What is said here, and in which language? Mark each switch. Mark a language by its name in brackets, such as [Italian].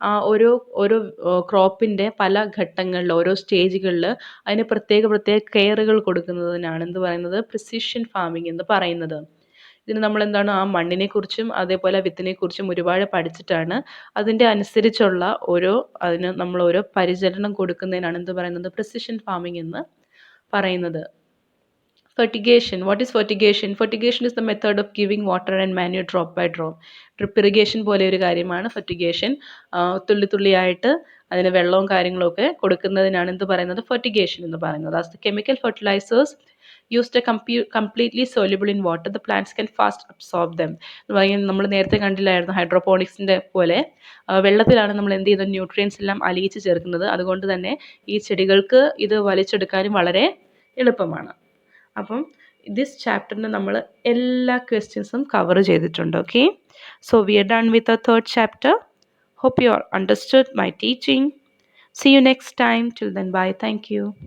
[Malayalam] ഓരോ ക്രോപ്പിൻ്റെ പല ഘട്ടങ്ങളിൽ ഓരോ സ്റ്റേജുകളിൽ അതിന് പ്രത്യേക കെയറുകൾ കൊടുക്കുന്നതിനാണ് എന്ത് പറയുന്നത്, പ്രിസിഷൻ ഫാമിംഗ് എന്ന് പറയുന്നത്. ഇതിന് നമ്മളെന്താണ് ആ മണ്ണിനെക്കുറിച്ചും അതേപോലെ വിത്തിനെക്കുറിച്ചും ഒരുപാട് പഠിച്ചിട്ടാണ് അതിൻ്റെ അനുസരിച്ചുള്ള അതിന് നമ്മൾ ഓരോ പരിചരണം കൊടുക്കുന്നതിനാണ് എന്ത് പറയുന്നത്, പ്രിസിഷൻ ഫാമിംഗ് എന്ന് പറയുന്നത്. [English] Fertigation. What is fertigation? Fertigation is the method of giving water and manure drop by drop. [Malayalam] Drip irrigation പോലെ ഒരു കാര്യമാണ് fertigation. തുള്ളിയായിട്ട് അതിന് വെള്ളവും കാര്യങ്ങളും ഒക്കെ കൊടുക്കുന്നതിനാണ് എന്ത് പറയുന്നത്, fertigation എന്ന് പറയുന്നത്. [English] As the chemical fertilizers used are completely soluble in water, the plants can fast absorb them. [Malayalam] നമ്മൾ നേരത്തെ കണ്ടില്ലായിരുന്നു ഹൈഡ്രോപോണിക്സിൻ്റെ പോലെ വെള്ളത്തിലാണ് നമ്മൾ എന്ത് ചെയ്യുന്നത്, ന്യൂട്രിയൻസ് എല്ലാം അലിയിച്ച് ചേർക്കുന്നത്. അതുകൊണ്ട് തന്നെ ഈ ചെടികൾക്ക് ഇത് വലിച്ചെടുക്കാനും വളരെ എളുപ്പമാണ്. അപ്പം ദിസ് ചാപ്റ്ററിന് നമ്മൾ എല്ലാ ക്വസ്റ്റ്യൻസും കവർ ചെയ്തിട്ടുണ്ട്. [English] Okay, so we are done with a third chapter. Hope you understood my teaching. See you next time. Till then, bye. Thank you.